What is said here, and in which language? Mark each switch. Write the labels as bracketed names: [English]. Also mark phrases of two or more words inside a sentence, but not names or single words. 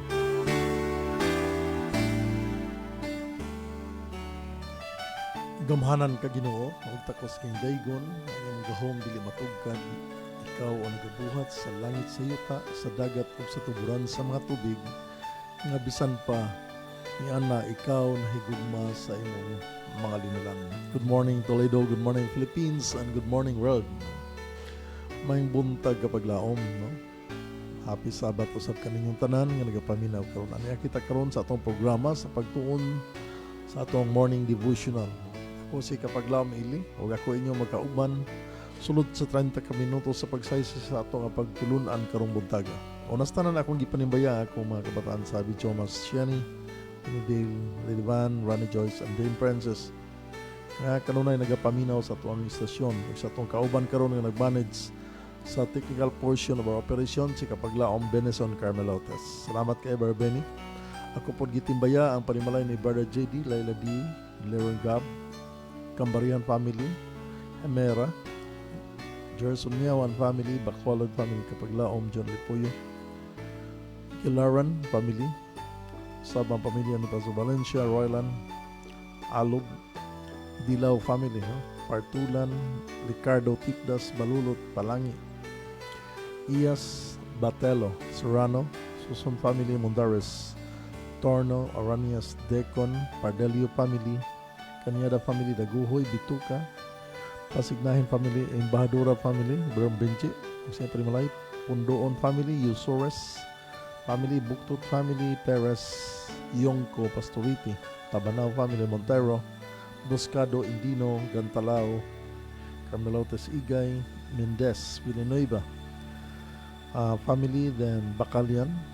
[Cebuano] Gamhanan ka Ginoo, ug takos king daygon, ang gahom dili matugkad. Ikaw ang nagabuhat sa langit sa yuta, sa dagat ug sa tuburan sa mga tubig, nga bisan pa niana ikaw nahigugma sa imong mga linalangin. [English] Good morning Toledo, good morning Philippines, and good morning world. [Cebuano] May buntag kapag laom, no? Happy Sabat usab kaninyong tanan nga nagapaminaw karon. Aniya kita karon sa atong programa sa pagtuon sa atong [English] morning devotional. [Cebuano] Ako si Kapaglaom Ili, o ako inyo magkauban sulod sa 30 ka minuto sa pagsaysa sa ato nga pagtulunan karong buntaga. Unas tanan akong gipanimbaya ako mga kabataan sa Thomas Shiani, Dale, Lady Van, Ronnie Joyce, and Dame Princess. Nga kanunay nagapaminaw sa atong istasyon ug sa atong kauban karon nga nagmanage sa [English] technical portion of our operation [Cebuano] si Kapaglaom Benison Carmelotes. Salamat kay Brother Benny. Ako po gitimbaya ang panimalay ni Brother JD, Laila D, Leron Gab, Cambarian family, Emera, Gerson Miawan family, Bacolod family, Kapaglaom, John Lipuyo, Kilaran family, Sabang pamilya ni Paso Valencia, Royland, Alog, Dilaw family, Partulan, Ricardo Tipdas, Balulot, Palangi, Iyas, Batelo, Serrano, Susun family, Mundares, Torno, Aranias, Decon, Pardelio family, Kanyada family, Daguhoy, Bituka, Pasignahin family, Embahadura family, Bram Benji, siyempre malay, Pundoon family, Yusores family, Buktut family, Perez, Yongko, Pastoriti, Tabanao family, Montero, Buscado, Indino, Gantalao, Carmelotes Igay, Mendez, Villanueva family, then Bacalian,